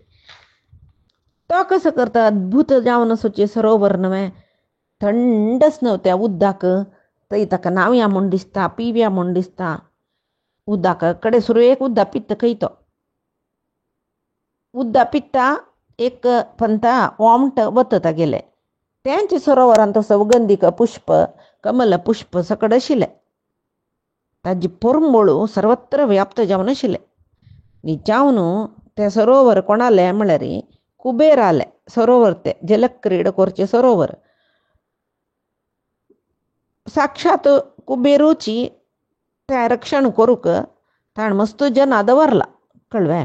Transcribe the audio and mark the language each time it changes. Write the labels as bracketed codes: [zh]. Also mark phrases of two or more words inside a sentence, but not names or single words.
[kok] तो कसो करता अद्भुत जावन असोचे सरोवर न्हय थंडच न्हय त्या उदकाक थंय ताका न्हावया म्हूण दिसता पिवया म्हूण दिसता. उदक कडेन सुरवेक उदक पित्ता खंय तो उदक पित्ता एक पंता ओमट वता तागेले तेंचे सरोवरांत सौगंधिका पुष्प कमल पुष्प सकड आशिल्लें. ताजी परमळू सर्वत्र व्याप्त जावन आशिल्लें. जावन तें सरोवर कोणालें म्हळ्यार कुबेरालें सरोवर तें जलक्रीड करचें सरोवर साक्षात कुबेरूची तें रक्षण करूंक ताणें मस्त जनां दवरला कळ्ळें.